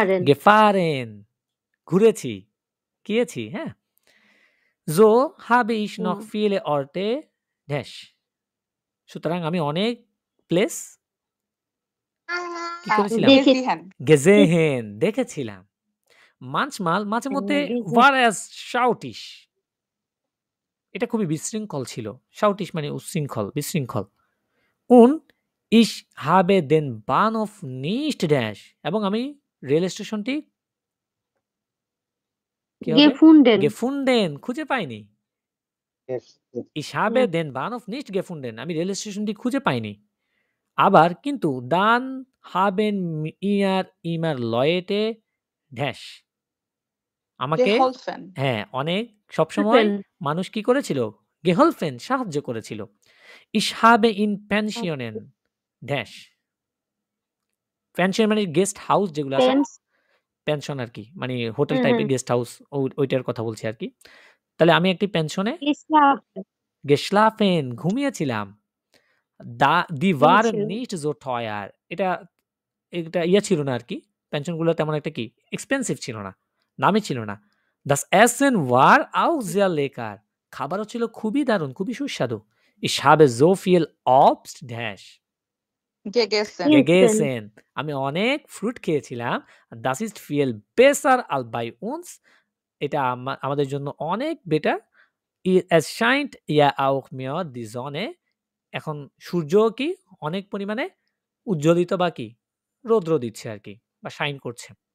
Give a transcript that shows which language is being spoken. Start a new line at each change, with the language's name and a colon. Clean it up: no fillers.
German: gefahren
Bangla: ঘুরেছি, গিয়েছি, হ্যাঁ?
German: So habe ich noch viele Orte dash.
Bangla: সুতরাং আমি অনেক প্লেস কি করেছিলাম?
German: gesehen
Bangla: দেখেছিলাম।
German: manchmal
Bangla: মাঝে মধ্যে
German: war es chaotisch.
Bangla: এটা খুবই বিশৃঙ্খল ছিল। chaotisch মানে উচ্ছৃঙ্খল, বিশৃঙ্খল।
German: Und ich habe den Bahnhof nicht dash.
Bangla: এবং আমি রেল স্টেশনটি
German: gefunden
Bangla: খুঁজে পাইনি।
English: Yes.
German: Ich habe den Bahnhof nicht gefunden.
Bangla: আমি রেল স্টেশনটি খুঁজে পাইনি। আবার কিন্তু
German: dann haben mir immer Leute dash.
Bangla: আমাকে হ্যাঁ, অনেক সবসময় মানুষ কি করেছিল?
German: geholfen
Bangla: সাহায্য করেছিল।
German: Ich habe in Pensionen dash.
Bangla: Pension মানে গেস্ট হাউস যেগুলো আছে পেনশন আর কি মানে হোটেল টাইপের গেস্ট হাউস ওইটার কথা বলছি আর কি। তাহলে আমি একটি পেনশনে
German: geschlafen
Bangla: ঘুমিয়েছিলাম।
German: Die waren nicht so teuer.
Bangla: এটা ছিল না আর কি। পেনশনগুলো তেমন একটা কি এক্সপেন্সিভ ছিল না, দামি ছিল না।
German: Das Essen war auch sehr lecker.
Bangla: খাবারও ছিল খুবই দারুণ, খুবই সুস্বাদু।
German: Ich habe so viel Obst dash. gegessen.
Bangla: আমি অনেক ফ্রুট খেয়েছিলাম।
German: Das ist viel besser als bei uns.
Bangla: এটা আমাদের জন্য অনেক better.
German: Es scheint ja auch mehr die Sonne.
Bangla: এখন সূর্য কি অনেক পরিমাণে উজ্জ্বলিত বা কি রৌদ্র দিচ্ছে আর কি বা শাইন করছে।